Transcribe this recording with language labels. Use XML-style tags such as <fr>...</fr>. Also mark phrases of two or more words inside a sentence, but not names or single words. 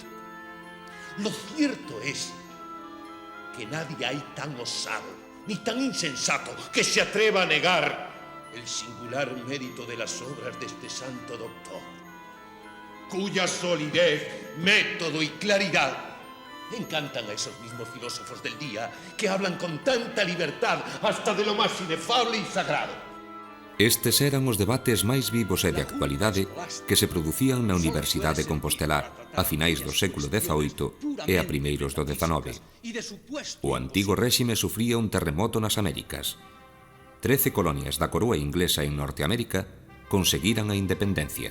<es>Lo cierto es que nadie hay tan osado ni tan insensato que se atreva a negar el singular mérito de las obras de este santo doctor, cuya solidez, método y claridad encantan a esos mismos filósofos del día que hablan con tanta libertad hasta de lo más inefable y sagrado.</es> <gl>Estes eran os debates máis vivos e de actualidade que se producían na Universidade Compostelar a finais do século XVIII e a primeiros do XIX. O antigo réxime sufría un terremoto nas Américas. 13 colonias da coroa inglesa en Norteamérica conseguiran a independencia.</gl>